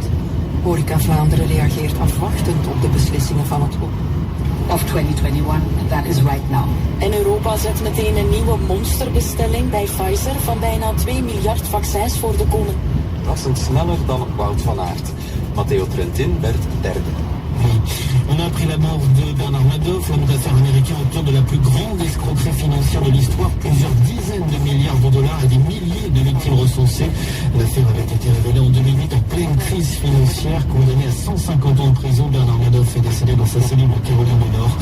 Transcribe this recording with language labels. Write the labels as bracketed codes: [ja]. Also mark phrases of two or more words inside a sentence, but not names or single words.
[nl] Horeca Vlaanderen reageert afwachtend op de beslissingen van het Hof. [en] Of 2021, that is right now. [nl] En Europa zet meteen een nieuwe monsterbestelling bij Pfizer van bijna 2 miljard vaccins voor de komende. Verrassend sneller dan Wout van Aert. Matteo Trentin werd derde. [fr] On a appris la mort de Bernard Madoff, l'homme d'affaires américain auteur de la plus grande escroquerie financière de l'histoire. Plusieurs dizaines de milliards de dollars et des milliers de victimes recensées. L'affaire avait été révélée en 2008 en pleine crise financière. Condamné à 150 ans de prison, Bernard Madoff est décédé dans sa cellule de Caroline du Nord.